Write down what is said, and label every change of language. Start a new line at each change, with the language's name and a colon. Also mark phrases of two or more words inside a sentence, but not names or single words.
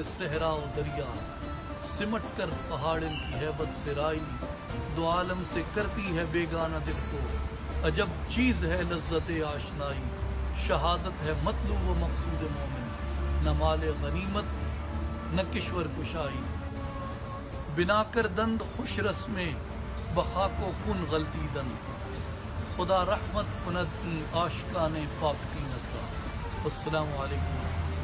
Urdu: صحرا و دریا، سمٹ کر پہاڑ ان کی ہیبت سے رائی، دو عالم سے کرتی ہے بیگانہ دل کو، عجب چیز ہے لذت آشنائی، شہادت ہے مطلوب و مقصود مومن، نہ مال غنیمت نہ کشور کشائی،
Persian: بنا کر دند خوش رسمیں بخاک و خون غلطی دند، خدا رحمت کند این آشکان پاک دینت را۔
Arabic: السلام علیکم۔